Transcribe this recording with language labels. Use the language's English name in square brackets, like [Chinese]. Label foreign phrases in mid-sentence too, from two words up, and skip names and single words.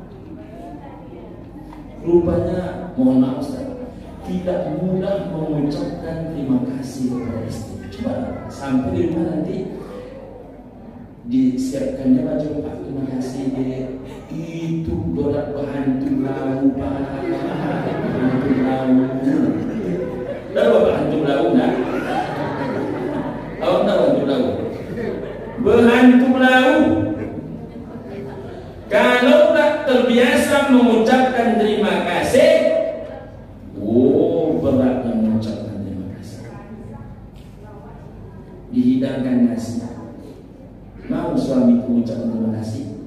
[Indonesian] Rupanya, mohon maaf Ustaz, tidak mudah mengucapkan terima kasih kepada istri. Coba sampai di rumah nanti disiapkannya baju, Pak terima kasih deh. Itu berat bahantu lau Pak, bahantu lau. Tahu bahantu lau enggak? Tahu bahantu lau? Bahantu lau. Kalau tak terbiasa mengucapkan terima kasih, beratnya mengucapkan terima kasih. Dihidangkan nasi, mau suami mengucapkan terima kasih?